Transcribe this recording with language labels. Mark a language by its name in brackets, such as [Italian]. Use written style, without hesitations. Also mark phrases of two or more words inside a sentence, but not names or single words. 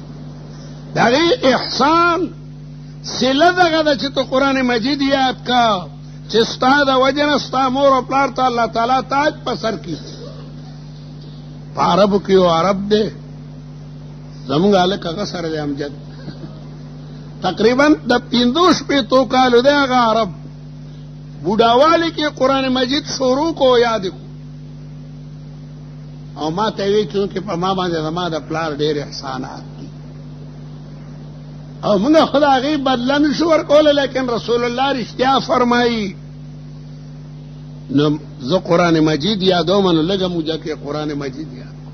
[Pashto] د هغې احسان صله دغه ده چې ته قرآن مجید یاد کا، چې ستا د وجې نه ستا مور او پلار ته الله تعالی تاج په سر کړي. په عربو کې یو عرب دی، زمونږ هلک هغه سره دی امجد، تقریبا د 50 کالو دی هغه عرب. بوډاوالی کې قرآن مجید شروع کو یاد کو، او ما ته وی چونکې په ما باندې زما د پلار ډېر احسانات دي. او موږ خدا غي بدله نشو ورکول، لیکن رسول الله رښتیا فرمایي. نو زه قرآن مجید یادوم، نو لږه موجه کې قرآن مجید یاد.